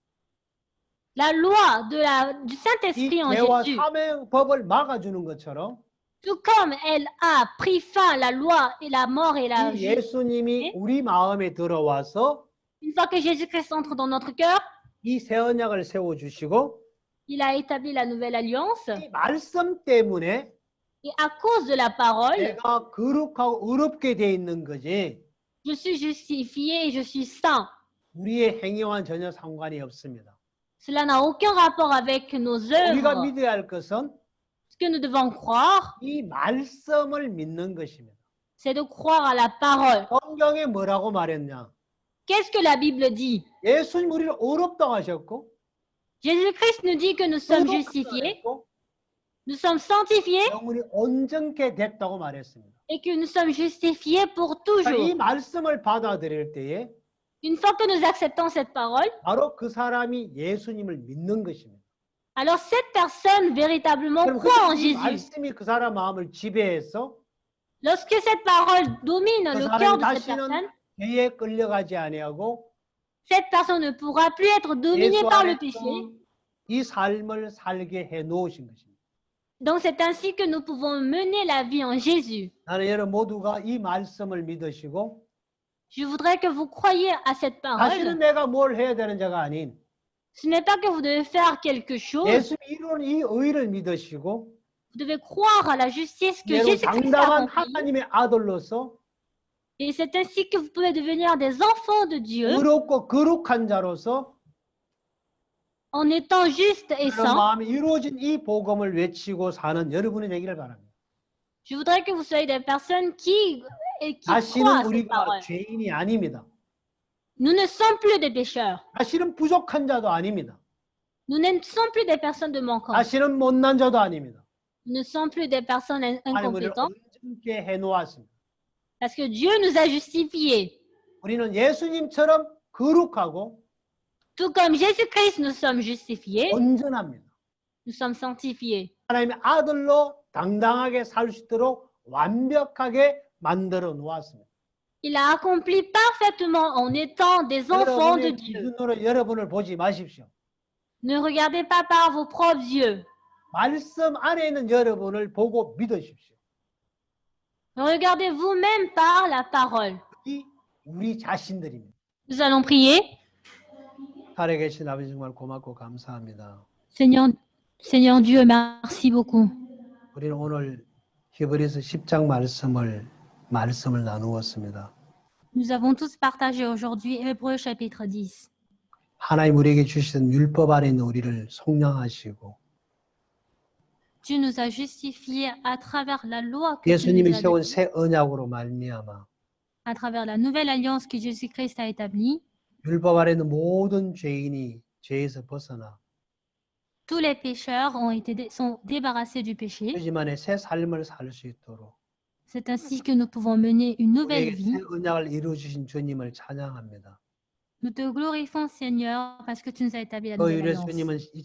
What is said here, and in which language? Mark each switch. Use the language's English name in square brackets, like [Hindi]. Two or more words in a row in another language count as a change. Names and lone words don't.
[French] La loi du [Korean] 이 [French] Saint-Esprit en [Korean] 죄와 [French] Jésus, [Korean] 사망의 법을 막아주는 것처럼 [French] tout comme elle a pris fin la loi et la mort et la [Korean] 이 [French] vie, [Korean] 예수님이 우리 마음에 들어와서 [French] une fois que Jésus-Christ entre dans notre cœur, [Korean] 이 새 언약을 세워주시고 [French] il a établi la nouvelle alliance. [Korean] 이 말씀 때문에 [French] Et à cause de la parole, [Korean] 내가 거룩하고 의롭게 돼 있는 거지 [French] je suis justifié et je suis saint. [Korean] 우리의 행위와는 전혀 상관이 없습니다. [French] Cela n'a aucun rapport avec nos [Korean] 우리가 [French] œuvres. [Korean] 믿어야 할 것은 [French] Ce que nous devons croire, [Korean] 이 말씀을 믿는 것입니다. [French] c'est de croire à la parole. [Korean] 성경에 뭐라고 말했냐? [French] Qu'est-ce que la Bible dit? [Korean] 예수님 우리를 의롭다고 하셨고 [French] Jésus-Christ nous dit que nous sommes justifiés, [Korean] 했고, [French] nous sommes sanctifiés [Korean] 영혼이 온전케 됐다고 말했습니다. [French] et que nous sommes justifiés pour [Korean] 이 [French] toujours. [Korean] 말씀을 받아들일 때에 [French] Une fois que nous acceptons cette parole, [Korean] 바로 그 사람이 예수님을 믿는 것입니다. [French] alors cette personne véritablement [Korean] 그럼 [French] croit en [Korean] 그 [French] Jésus. [Korean] 말씀이 그 사람 마음을 지배해서 [French] Lorsque cette parole domine [Korean] 그 [French] le cœur [Korean] 사람이 [French] de cette personne, [Korean] 다시는 죄에 끌려가지 아니하고 [French] cette personne ne pourra plus être dominée [Korean] 예수 [French] par le [Korean] 안에서 [French] péché. [Korean] 이 삶을 살게 해 놓으신 것입니다. [French] Donc c'est ainsi que nous pouvons mener la vie en Jésus. [Korean] 나는 여러분 모두가 이 말씀을 믿으시고 [French] Je voudrais que vous croyiez à cette [Korean] 다시는 [French] parole. [Korean] 내가 뭘 해야 되는 자가 아닌 [French] Ce n'est pas que vous devez faire quelque chose. [Korean] 예수 이루는 이 의를 믿으시고 [French] Vous devez croire à la justice que [Korean] 여러분 [French] Jésus-Christ a [Korean] 당당한 [French] accomplie. [Korean] 하나님의 아들로서 [French] Et c'est ainsi que vous pouvez devenir des enfants de Dieu [Korean] 의롭고 거룩한 자로서 [French] en étant juste et [Korean] 그런 [French] saint. [Korean] 마음이 이루어진 이 복음을 외치고 사는 여러분이 되기를 바랍니다. [French] Je voudrais que vous soyez des personnes qui croient à [Korean] 다시는 [French] cette [Korean] 우리가 [French] parole. [Korean] 죄인이 아닙니다. [French] Nous ne sommes plus des pécheurs. [Korean] 다시는 부족한 자도 아닙니다. [French] Nous ne sommes plus des personnes de manquantes. [Korean] 다시는 못난 자도 아닙니다. [French] Nous ne sommes plus des personnes [Korean] 하나님 우리를 [French] incompétentes. [Korean] 온전케 해놓았습니다. [French] Parce que Dieu nous a justifiés. [Korean] 우리는 예수님처럼 거룩하고 [French] Tout comme Jésus-Christ, nous sommes justifiés. [Korean] 온전합니다. [French] Nous sommes sanctifiés. [Korean] 하나님의 아들로 당당하게 살 수 있도록 완벽하게 만들어 놓았습니다. [French] Il a accompli parfaitement en étant des enfants de [Korean] 여러분의 [French] Dieu. [Korean] 기준으로 여러분을 보지 마십시오. [French] Ne regardez pas par vos propres yeux. [Korean] 말씀 안에 있는 여러분을 보고 믿으십시오. [French] Regardez vous-même par la parole. [Korean] 이 우리 자신들입니다. [French] Nous allons prier. [Korean] 살아계신 아버지 정말 고맙고 감사합니다. [French] Seigneur Dieu, merci beaucoup. [Korean] 우리는 오늘 히브리서 10장 말씀을 나누었습니다. [French] Nous avons tous partagé aujourd'hui Hébreux chapitre 10. [Korean] 하나님 우리에게 주시던 율법 안에 있는 우리를 속량하시고 [French] Dieu nous a justifiés à travers la loi que Dieu [Korean] 예수님이 [French] nous a [Korean] 세운 [French] donnée, [Korean] 새 언약으로 말미암아 [French] à travers la nouvelle alliance que Jésus-Christ a établie. [Korean] 율법 안에 있는 모든 죄인이 죄에서 벗어나 [French] Tous les pécheurs sont débarrassés du péché. [Korean] 하지만의 새 삶을 살 수 있도록 [French] C'est ainsi que nous pouvons mener une nouvelle [Korean] 우리에게 [French] vie. [Korean] 새 언약을 이루어 주신 주님을 찬양합니다. [French] Nous te glorifions, Seigneur, parce que tu nous as établi la [Korean] 그 [French] nouvelle [Korean] 이래 [French] alliance. [Korean] 주님은